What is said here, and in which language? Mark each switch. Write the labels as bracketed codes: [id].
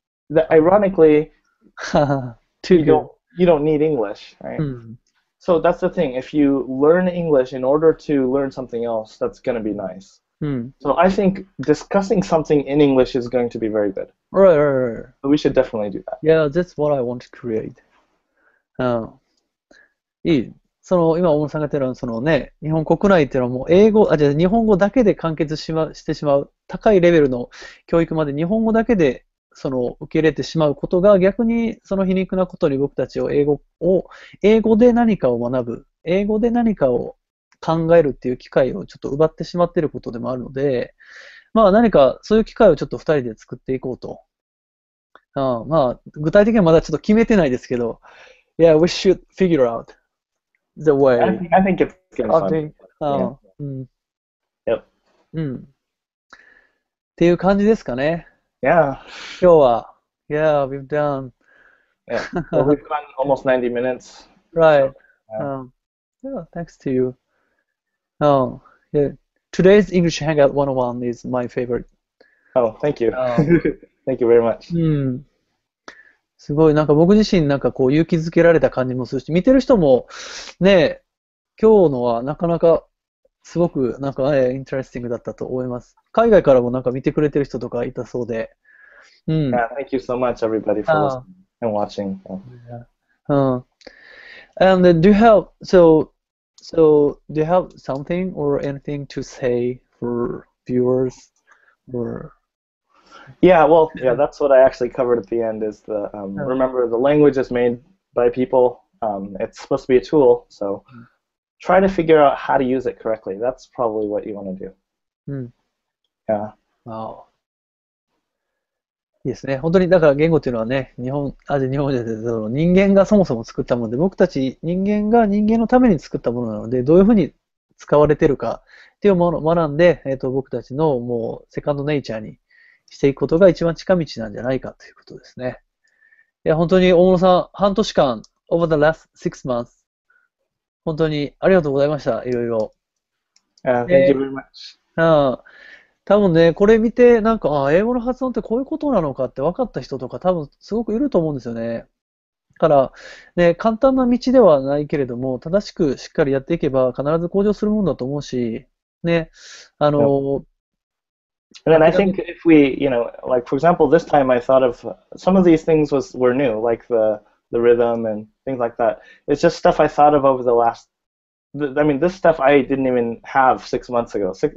[en] That ironically, you don't need English, right? So that's the thing. If you learn English in order to learn something else, that's going to be nice. So I think discussing something in English is going to be very good. Right. So we should definitely do that. Yeah, that's what I want to create. [ja] いい。今、大野さんが言ったのは、日本国内っていうのはもう日本語だけで完結してしまう、高いレベルの教育まで日本語だけで受け入れてしまうことが逆に皮肉なことに僕たちを英語で何かを学ぶ、英語で何かを考えるっていう機会をちょっと奪ってしまっていることでもあるので、何かそういう機会をちょっと2人で作っていこうと。具体的にはまだちょっと決めてないですけど、 [en] Yeah, we should figure out the way. I think it's going to be fun. Yep. [ja] っていう感じですかね。 [en] Yeah. [ja] 今日は。 [en] Yeah, we've done. Yeah. Well, we've gone almost 90 minutes. Right. So, yeah, thanks to you. Yeah. Today's English Hangout 101 is my favorite. Oh, thank you. Thank you very much. [ja] すごい、僕自身勇気づけられた感じもするし、見てる人もね、今日のはなかなかすごくインタレスティングだったと思います。海外からも見てくれてる人とかいたそうで。 [en] Yeah, thank you so much, everybody, for listening and watching. And do you have do you have something or anything to say for viewers or? Yeah, that's what I actually covered at the end is remember the language is made by people. It's supposed to be a tool, so try to figure out how to use it correctly. That's probably what you want to do. Yeah. [ja] Wow. いいですね。本当にだから言語っていうのはね、日本じゃなくて人間がそもそも作ったもので、僕たち人間が人間のために作ったものなので、どういうふうに使われてるかっていうものを学んで、僕たちのもうセカンドネイチャーにしていくことが一番近道なんじゃないかということですね。いや、本当に大野さん、半年間、 [en] over the last 6 months、 [ja] 本当にありがとうございました。いろいろ。 [en] Thank you very much. [ja] 多分ね、これ見て、なんか、英語の発音ってこういうことなのかって分かった人とか多分すごくいると思うんですよね。だから、ね、簡単な道ではないけれども、正しくしっかりやっていけば必ず向上するもんだと思うし、ね、 [en] And then I think if we, like for example, this time I thought of some of these things were new, like the rhythm and things like that. It's just stuff I thought of over the last. I mean, this stuff I didn't even have 6 months ago.